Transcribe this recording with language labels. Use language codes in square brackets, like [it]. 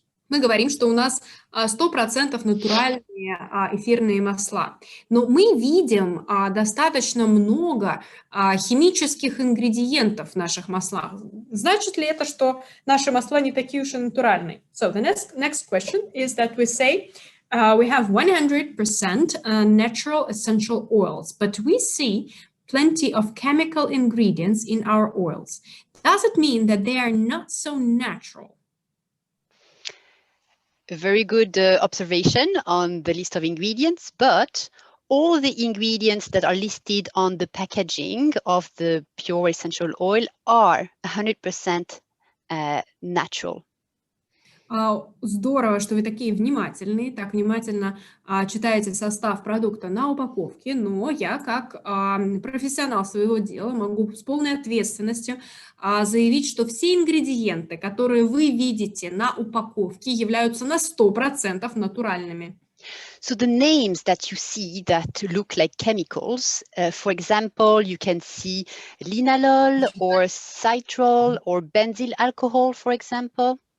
[ru] Мы говорим, что у нас 100% натуральные эфирные масла, но мы видим достаточно много химических ингредиентов в наших маслах. Значит ли это, что наши масла не такие уж и натуральные? [en] So the next question is that we say we have 100% natural essential oils, but we see plenty of chemical ingredients in our oils. Does it mean that they are not so natural? A very good observation on the list of ingredients, but all the ingredients that are listed on the packaging of the pure essential oil are 100% natural. [ru] Здорово, что вы такие внимательные, так внимательно читаете состав продукта на упаковке, но я, как профессионал своего дела, могу с полной ответственностью заявить, что все ингредиенты, которые вы видите на упаковке, являются на 100% натуральными. [en] So the names that you see that look like chemicals, for example, you can see linalool or citrol or benzyl alcohol, for example.